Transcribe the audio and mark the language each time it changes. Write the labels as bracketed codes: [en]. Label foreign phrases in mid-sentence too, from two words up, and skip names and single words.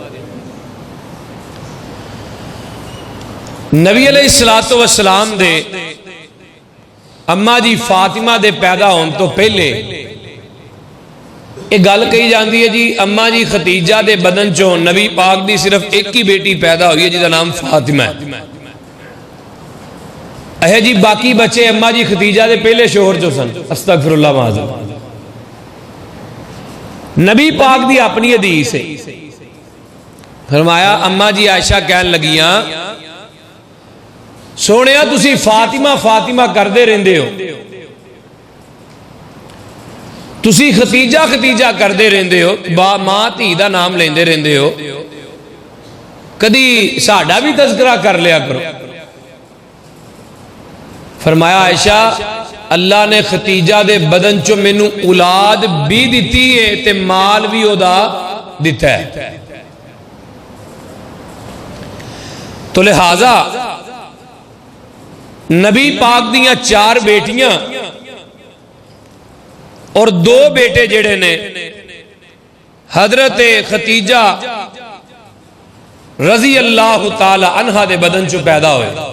[pa] نبی علیہ السلام دے اما جی فاطمہ دے پیدا ہون تو پہلے ایک گل کہی جاندی ہے جی اما جی ختیجہ دے بدن چوں نبی پاک دی صرف ایک ہی بیٹی پیدا ہوئی ہے [ur] جس کا نام فاطمہ ہے. [pa] اے جی باقی بچے اما جی ختیجہ دے پہلے شوہر جو سن. [ar] استغفر اللہ معاذ. [pa] نبی پاک دی اپنی حدیث ہے فرمایا اما جی عائشہ کہن لگیاں سونیا تسی فاطمہ فاطمہ کردے رہندے ہو تسی ختیجہ ختیجہ کردے رہندے ہو با ماں تھی دا نام لیندے رہندے ہو کدی ساڈا بھی تذکرہ کر لیا کرو. فرمایا عائشہ اللہ نے ختیجہ دے بدن چو مینوں اولاد بھی دیتی ہے تے مال بھی ادا دیتا ہے تو لہذا نبی پاک دیاں 4 بیٹیاں اور 2 بیٹے جڑے نے حضرت ختیجہ [ar] رضی اللہ تعالی عنہا [pa] دے بدن چو پیدا ہوئے.